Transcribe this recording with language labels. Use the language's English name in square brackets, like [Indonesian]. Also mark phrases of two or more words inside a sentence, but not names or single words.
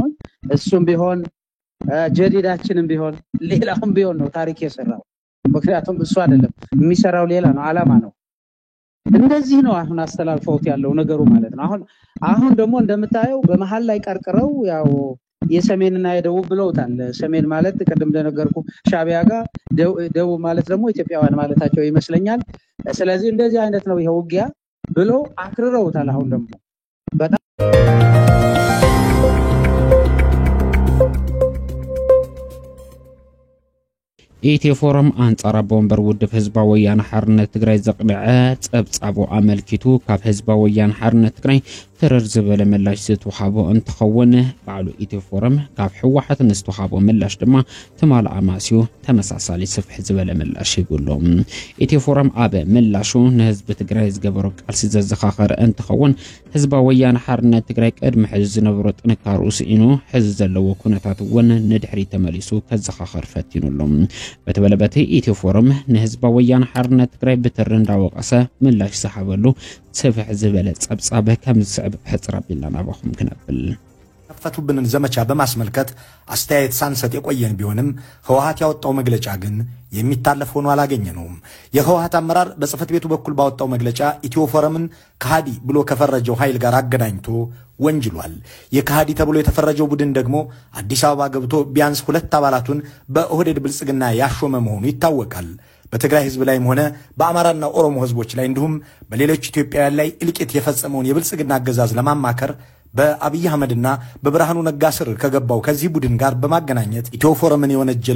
[Amharic] እሱም ቢሆን ጀዲዳችንም ቢሆን ሌላውም ቢሆን ነው ታሪክ የሰራው። ምክንያቱም እሱ አይደለም የሚሰራው ሌላ ነው አላማ ነው። እንደዚህ ነው አሁን አስተላልፈውት ያለው ነገሩ ማለት ነው። አሁን ደግሞ እንደምታየው በመሃል ላይ ቀርቅረው ያው የሰሜንና የደቡብ ብለውታል። ሰሜን ማለት ቀደም እንደነገርኩ ሻቢያ ጋር ደቡብ ማለት ደግሞ ኢትዮጵያውያን ማለታቸው ይመስለኛል። ስለዚህ እንደዚህ አይነት ነው ይሄ ውጊያ ብሎ አክርረውታል። አሁን ደግሞ በጣም [Tigrinya] ኢትዮ ፎረም አንጻር ቦምበር ውድብ ህዝባዊ ወያነ ሓርነት ትግራይ ዘቅድዐ ጸብጻቡ አመልኪቱ ካብ ህዝባዊ ወያነ ሓርነት ትግራይ ትርር ዝበለ ምላሽ ዝተውሃቦ እንትኸውን ባዕሉ ኢትዮ ፎረም ካብ ሕወሓት ዝተውሃቦ ምላሽ ድማ ትማል ኣማስዩ ተመሳሳሊ ስፍሕ ዝበለ ምላሽ ይብሎም። ኢትዮ ፎረም ኣብ ምላሹ ንህዝቢ ትግራይ ዝገበሮ ቃልሲ ዘዘኻኸረ እንትኸውን ህዝባዊ ወያነ ሓርነት ትግራይ ቅድሚ ሕዚ ዝነበሮ ጥንካሬኡ ስኢኑ ሕዚ ዘለዎ ኩነታት እውን ንድሕሪ ተመሊሱ ከዘኻኸር ፈቲኑሎም። በተበለበተ ኢትዮ ፎረም ንህዝባዊ ወያነ ሓርነት ትግራይ ብትር እንዳወቀሰ ምላሽ ዝሃበሉ ሰፍሕ ዝበለ ጸብጻበ ከም ዝስዕብ ሕጽር አቢልና ናባኹም ክነብል [Amharic] ከፈቱብንን ዘመቻ በማስመልከት አስተያየት ሳንሰጥ የቆየን ቢሆንም ህወሓት ያወጣው መግለጫ ግን የሚታለፍ ሆኖ አላገኘነውም። የህወሓት አመራር በጽፈት ቤቱ በኩል ባወጣው መግለጫ ኢትዮ ፎረምን ከሃዲ ብሎ ከፈረጀው ኃይል ጋር አገናኝቶ ወንጅሏል። የከሃዲ ተብሎ የተፈረጀው ቡድን ደግሞ አዲስ አበባ ገብቶ ቢያንስ 2 አባላቱን በኦህዴድ ብልጽግና ያሾመ መሆኑ ይታወቃል። በትግራይ ህዝብ ላይም ሆነ በአማራና ኦሮሞ ህዝቦች ላይ እንዲሁም በሌሎች ኢትዮጵያውያን ላይ እልቂት የፈጸመውን የብልጽግና አገዛዝ ለማማከር በአብይ አህመድና በብርሃኑ ነጋ ስር ከገባው ከዚህ ቡድን ጋር በማገናኘት ኢትዮ ፎረምን የወነጀለው